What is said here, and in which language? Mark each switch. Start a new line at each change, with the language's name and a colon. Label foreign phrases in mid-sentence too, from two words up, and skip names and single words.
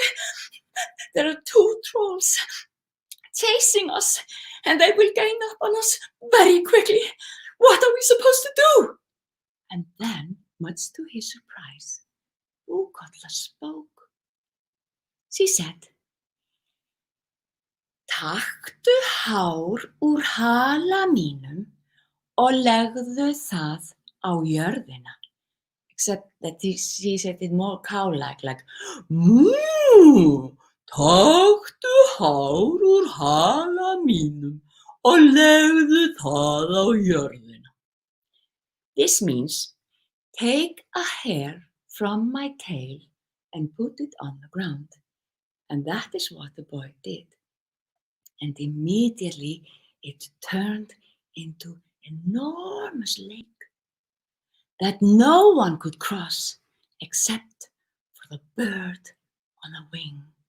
English: There are 2 trolls chasing us, and they will gain up on us very quickly. What are we supposed to do? And then, much to his surprise, Búkolla spoke. She said,
Icelandic: Taktu hár úr hala mínum og legðu það á jörðina.
English: Except that she said it more cow-like, like, Moo!
Icelandic: Taktu hár úr hala mínum og legðu það á jörðina.
English: This means, take a hair from my tail and put it on the ground. And that is what the boy did. And immediately it turned into an enormous lake that no one could cross except for the bird on a wing.